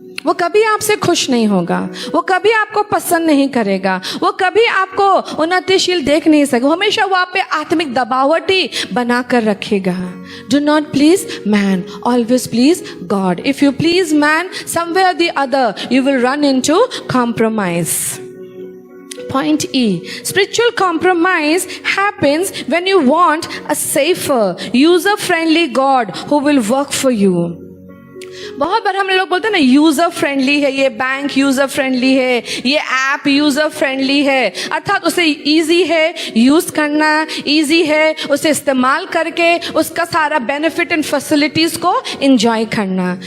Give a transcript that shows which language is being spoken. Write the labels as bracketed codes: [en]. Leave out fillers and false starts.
[hi] वो कभी आपसे खुश नहीं होगा, वो कभी आपको पसंद नहीं करेगा, वो कभी आपको उन्नतिशील देख नहीं सकेगा। हमेशा वो आप पे आत्मिक दबावटी बना कर रखेगा। [en] Do not please man, always please God. If you please man, somewhere or the other you will run into compromise. Point E. Spiritual compromise happens when you want a safer, user-friendly God who will work for you. [hi] बहुत बार हम लोग बोलते हैं ना, user friendly है, ये bank user friendly है, ये ऐप यूजर फ्रेंडली है, अर्थात उसे इजी है यूज करना, इजी है उसे इस्तेमाल करके उसका सारा [en] benefit and facilities [hi] को एंजॉय करना।